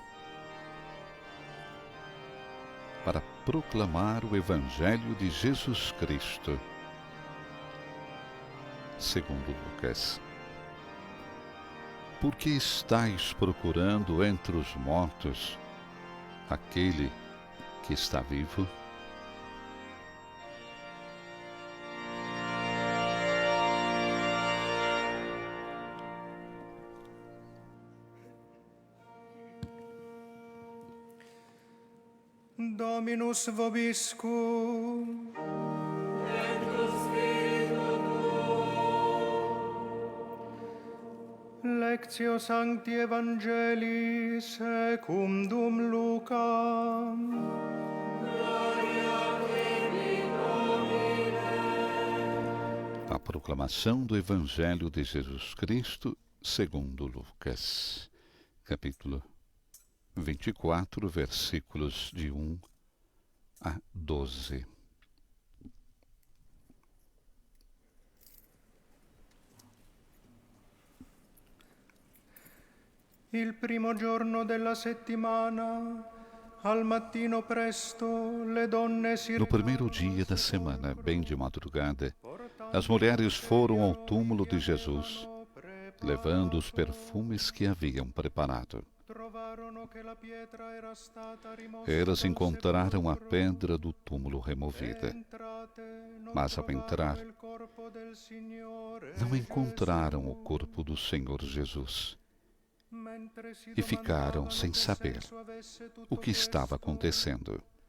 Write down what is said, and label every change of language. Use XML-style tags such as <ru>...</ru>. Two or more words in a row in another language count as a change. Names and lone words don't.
<pt>para proclamar o Evangelho de Jesus Cristo, segundo Lucas. Por que estáis procurando entre os mortos aquele que está vivo?</pt> <la>Dominus vobiscum. Lectio Sancti Evangelii secundum Lucam.</la> <pt>A proclamação do Evangelho de Jesus Cristo segundo Lucas, capítulo 24, versículos de 1 a 12.</pt> <it>Il primo giorno della settimana, al mattino presto, le donne si</it> <pt>No primeiro dia da semana, bem de madrugada, as mulheres foram ao túmulo de Jesus, levando os perfumes que haviam preparado. Elas encontraram a pedra do túmulo removida, mas ao entrar, não encontraram o corpo do Senhor Jesus e ficaram sem saber o que estava acontecendo.</pt>